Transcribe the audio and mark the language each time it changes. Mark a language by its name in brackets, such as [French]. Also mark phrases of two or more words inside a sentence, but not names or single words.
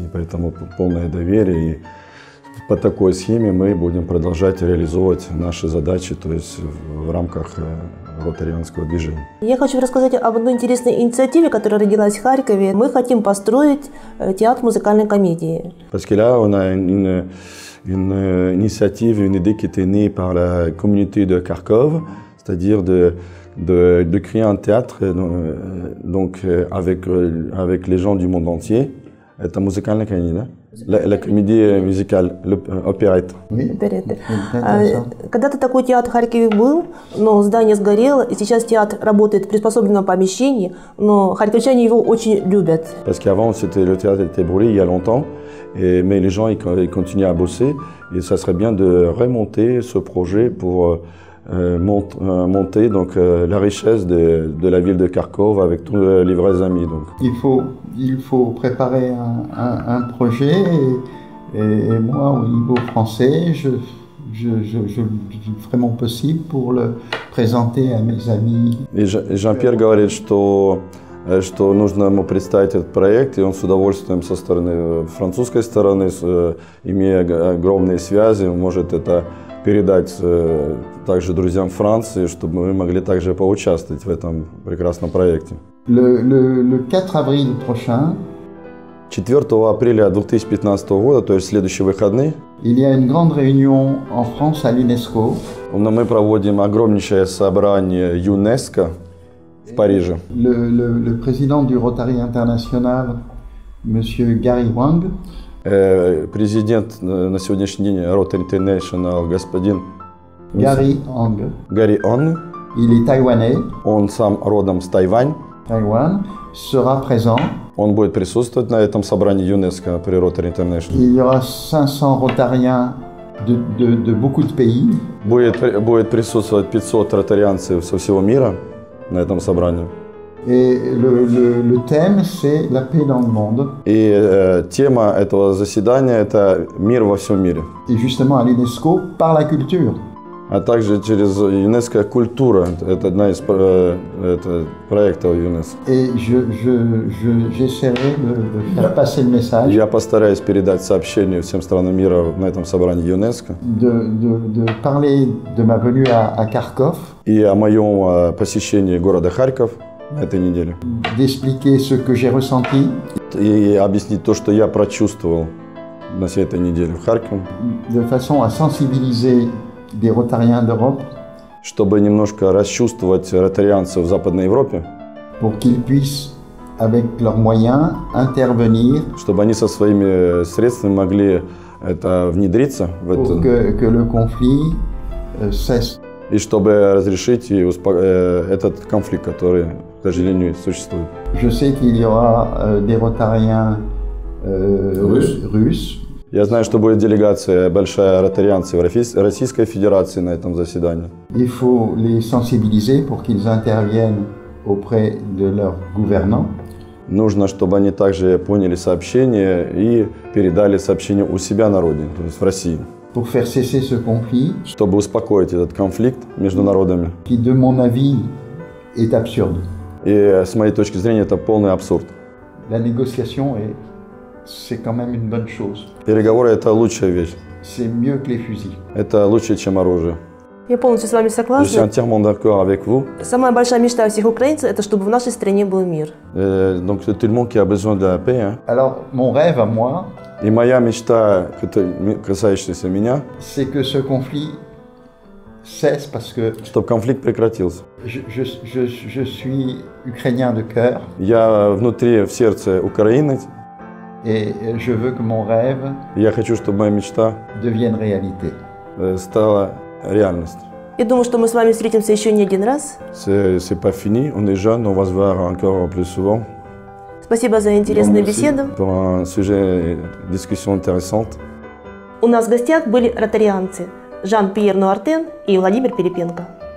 [Russian] Поэтому полное доверие. И по такой схеме мы будем продолжать реализовывать наши задачи, то есть в рамках ротарианского движения. Я хочу рассказать об одной интересной инициативе, которая родилась в Харькове. Мы хотим построить театр музыкальной комедии. [French] Parce que là, on a une initiative, une idée qui était née par la communauté de Kharkov, c'est-à-dire de créer un théâtre donc avec les gens du monde entier. [Russian] Это музыкальная комедия, да? [French] La comédie musicale, l'opérette. Oui, [Russian] Оперетты. [French] c'est intéressant. [Russian] Когда-то такой театр в Харькове был, но здание сгорело, и сейчас театр работает в приспособленном помещении, но харьковчане его очень любят. [French] Parce qu'avant, le théâtre était brûlé il y a longtemps, mais les gens ils continuent à bosser et ça serait bien de remonter ce projet pour monter donc, la richesse de la ville de Kharkov avec tous les vrais amis. Donc. Il faut préparer un projet et moi, au niveau français, je ferai mon possible pour le présenter à mes amis. [Russian] И Жан-Пьер говорит, что нужно ему представить этот проект, и он с удовольствием со стороны французской стороны, имея огромные связи, может это передать также друзьям Франции, чтобы мы могли также поучаствовать в этом прекрасном проекте. [French] Le 4 avril prochain, [Russian] 4 апреля 2015 года, то есть следующие выходные, [French] il y a une grande réunion en France à l'UNESCO. [Russian] мы проводим огромнейшее собрание ЮНЕСКО в Париже. [French] Le président du Rotary International, Monsieur Gary Wang, [Russian] Президент на сегодняшний день Rotary International, господин Gary Wang, Гарри Онг, [French] il est taïwanais, [Russian] он сам родом с Тайвань, [French] Taïwan, sera présent. [Russian] он будет присутствовать на этом собрании ЮНЕСКО при Rotary International. [French] Il y aura 500 rotariens de beaucoup de pays. [Russian] Будет присутствовать 500 ротарианцев со всего мира на этом собрании. [French] Et le thème, c'est la paix dans le monde. [Russian] И тема этого заседания – это мир во всем мире. [French] Et justement à l'UNESCO, par la culture. [Russian] А также через ЮНЕСКО культура. Это одна из проектов ЮНЕСКО. [French] Et j'essaierai de faire passer le message. [Russian] Я постараюсь передать сообщение всем странам мира на этом собрании ЮНЕСКО. [French] De parler de ma venue à Kharkov. [Russian] И о моем посещении города Харьков на этой неделе. [French] D'expliquer ce que j'ai ressenti. [Russian] И объяснить то, что я прочувствовал на всей этой неделе в Харькове. [French] De façon à sensibiliser des rotariens d'Europe. [Russian] Чтобы немножко расчувствовать ротарианцев в Западной Европе. [French] Pour qu'ils puissent, avec leurs moyens, intervenir. [Russian] Чтобы они со своими средствами могли это внедриться в это. [French] Pour que le conflit cesse. [Russian] И чтобы разрешить этот конфликт, который, к сожалению, существует. [French] Je sais qu'il y aura des rotariens russes. [Russian] Я знаю, что будет делегация большая ротарианцев Российской Федерации на этом заседании. [French] Il faut les sensibiliser pour qu'ils interviennent auprès de leurs gouvernants. [Russian] Нужно, чтобы они также поняли сообщение и передали сообщение у себя на родине, то есть в России. [French] Pour faire cesser ce conflit, [Russian] чтобы успокоить этот конфликт между народами. [French] Qui, de mon avis, est absurde. [Russian] И с моей точки зрения это полный абсурд. [French] La négociation c'est quand même une bonne chose. [Russian] Переговоры это лучшая вещь. [French] C'est mieux que les fusils. [Russian] Это лучше, чем оружие. Я полностью с вами [French] Je suis [Russian] согласна. [French] entièrement d'accord avec vous. [Russian] Самая большая мечта всех украинцев – это чтобы в нашей стране был мир. [French] Donc c'est tout le monde qui a besoin de la paix. Hein. Alors mon rêve à moi, [Russian] И моя мечта, касающаяся меня, [French] c'est que ce conflit cesse parce que [Russian] чтобы конфликт прекратился. [French] je suis ukrainien de cœur. [Russian] Я внутри, в сердце украинец. [French] Et je veux que mon rêve [Russian] Я хочу, чтобы моя мечта [French] devienne réalité. [Russian] Стала реальностью. Я думаю, что мы с вами встретимся еще не один раз. [French] C'est pas fini, on est jeunes, on va se voir encore plus souvent. [Russian] Спасибо за интересную беседу. [French] Pour un sujet, discussion intéressante. [Russian] У нас в гостях были ротарианцы Жан-Пьер Нуартен и Владимир Пилипенко.